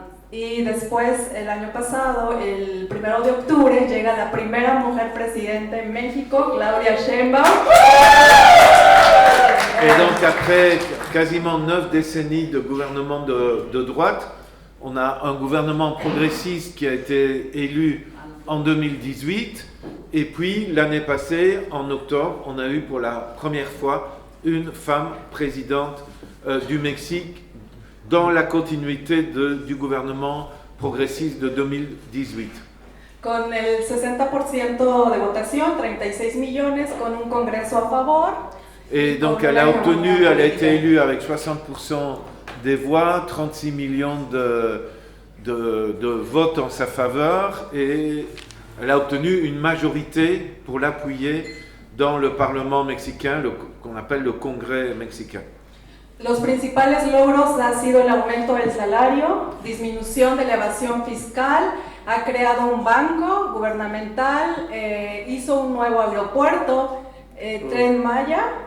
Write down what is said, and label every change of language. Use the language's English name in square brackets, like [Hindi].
[Spanish] Y después, el año pasado, el 1 de octubre, llega la primera mujer presidenta en México, Claudia Sheinbaum. [French] Et donc après quasiment 9 décennies de gouvernement de droite, on a un gouvernement progressiste qui a été élu en 2018. Et puis l'année passée, en octobre, on a eu pour la première fois une femme présidente du Mexique, dans la continuité du gouvernement progressiste de 2018. [Spanish] Con el 60% de votación, 36 millones, con un congreso a favor. [French] Et donc elle a été élue avec 60% des voix, 36 millions de votes en sa faveur, et elle a obtenu une majorité pour l'appuyer dans le Parlement mexicain, qu'on appelle le Congrès mexicain. [Spanish] Los principales logros ha sido el aumento del salario, disminución de la evasión fiscal, ha creado un banco gubernamental, hizo un nuevo aeropuerto, Tren Maya.